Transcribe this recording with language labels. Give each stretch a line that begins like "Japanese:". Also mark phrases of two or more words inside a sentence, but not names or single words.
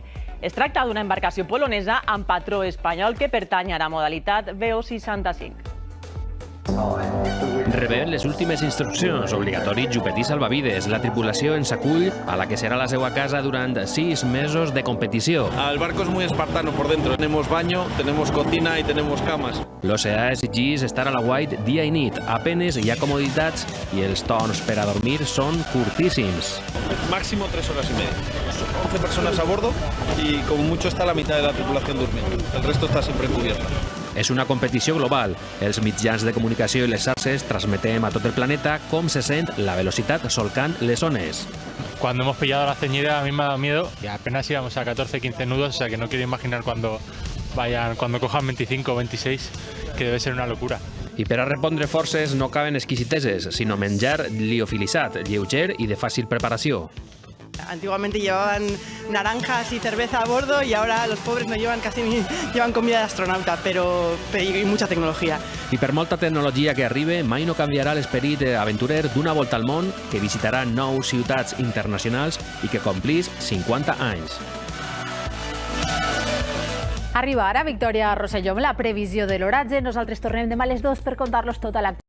Catalan: Es tracta d'una embarcació polonesa amb patró espanyol que pertany a la modalitat VO65. Rebem les últimes instruccions, obligatori xupetí salvavides. La tripulació ens acull a la que serà la seva casa durant 6 mesos de competició.
Spanish: El barco es muy espartano por dentro. Tenemos baño, tenemos cocina y tenemos camas.
Catalan: L'oceà exigeix estar a la guait dia i nit. Apenes hi ha comoditats i els torns per a dormir són curtíssims.
Spanish: Máximo 3 horas y media. 11 personas a bordo y como mucho está la mitad de la tripulación durmiendo. El resto está siempre cubierto.
Catalan: És una competició global. Els mitjans de comunicació i les xarxes transmetem a tot el planeta com se sent la velocitat solcant les ones.
Spanish: Cuando hemos pillado la ceñida a mí me ha dado miedo y apenas íbamos a 14-15 nudos, o sea que no quiero imaginar cuando cojan 25 o 26, que debe ser una locura.
Catalan: I per a repondre forces no caben exquisiteses, sinó menjar liofilitzat, lleuger i de fàcil preparació.
Spanish: Antiguamente llevaban naranjas y cerveza a bordo y ahora los pobres no llevan casi ni llevan comida de astronauta, pero y mucha tecnología.
Catalan: I per molta tecnologia que arribi, mai no canviarà l'esperit aventurer d'una volta al món que visitarà 9 ciutats internacionals i que complís 50 anys. Arriba ara Victòria Rosselló amb la previsió de l'oratge. Nosaltres tornem demà a les 2 per contar-los tota l'actualitat.